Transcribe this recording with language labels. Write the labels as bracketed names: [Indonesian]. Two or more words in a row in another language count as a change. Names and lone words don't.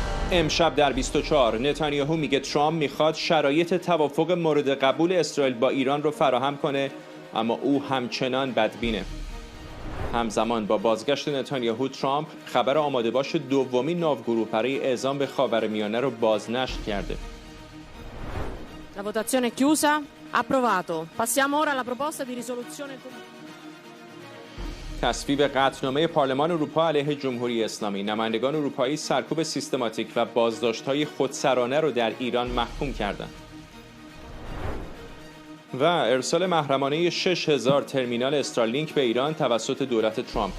[Persian] امشب در 24 نتانیاهو میگه ترامپ میخواد شرایط توافق مورد قبول اسرائیل با ایران رو فراهم کنه، اما او همچنان بدبینه. همزمان با بازگشت نتانیاهو، ترامپ خبر آماده باش دومین ناوگروه برای اعزام به خاورمیانه رو بازنشر کرده. [Italian] La votazione è chiusa. Approvato. Passiamo ora alla proposta di risoluzione. [Persian] تصویب قطعنامه پارلمان اروپا علیه جمهوری اسلامی. نمایندگان اروپایی سرکوب سیستماتیک و بازداشت‌های خودسرانه رو در ایران محکوم کردند. و ارسال محرمانه 6000 ترمینال استارلینک به ایران توسط دولت ترامپ.